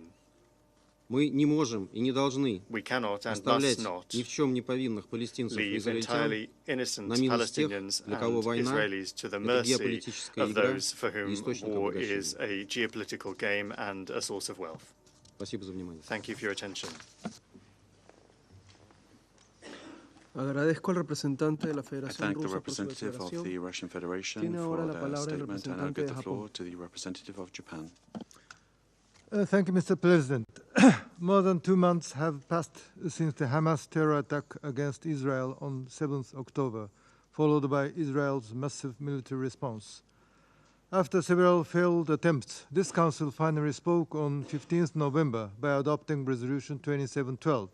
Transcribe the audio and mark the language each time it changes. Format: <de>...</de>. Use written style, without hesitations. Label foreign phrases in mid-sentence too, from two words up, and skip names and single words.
<ru>Мы не можем и не должны оставлять ни в чем не повинных палестинцев и израильтян на милость тех, для кого война — это геополитическая игра и источник обогащения. Спасибо за внимание.</ru> <es>Agradezco al representante de la Federación Rusa por su declaración. Tiene ahora la palabra el representante de Japón.</es> <en>Thank you, Mr. President. More than 2 months have passed since the Hamas terror attack against Israel on 7th October, followed by Israel's massive military response. After several failed attempts, this Council finally spoke on 15th November by adopting Resolution 2712.</en>